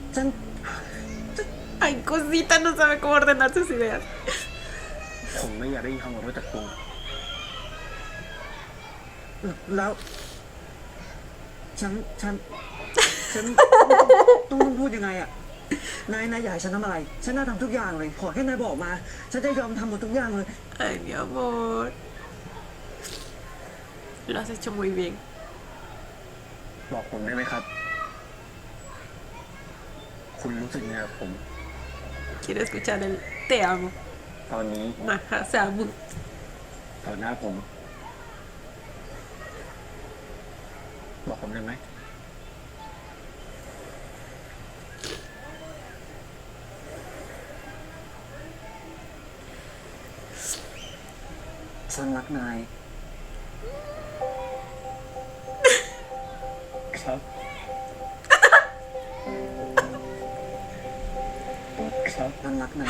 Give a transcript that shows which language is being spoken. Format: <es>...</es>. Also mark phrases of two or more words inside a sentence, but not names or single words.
<es>Ay, cosita, no sabe cómo ordenar sus ideas.</es> <th>ผมไม่อยากได้ยินคำขอโทษจากคุณ แล้วฉันต้องพูดยังไงอะนายอยากให้ฉันทำอะไร ฉันน่าทำทุกอย่างเลย ขอแค่นายบอกมา ฉันจะยอมทำหมดทุกอย่างเลย</th> <es>Ay, mi amor. Lo has hecho muy bien.</es> <th>บอกผมได้ไหมครับ คุณรู้สึกยังไงกับผม</th> <es>Quiero escuchar el te amo.</es> <th>ตอนนี้ Mahasamu. ต่อหน้าผม บอกผมได้ไหม ฉันรักนาย ครับ ครับฉันรักนาย</th>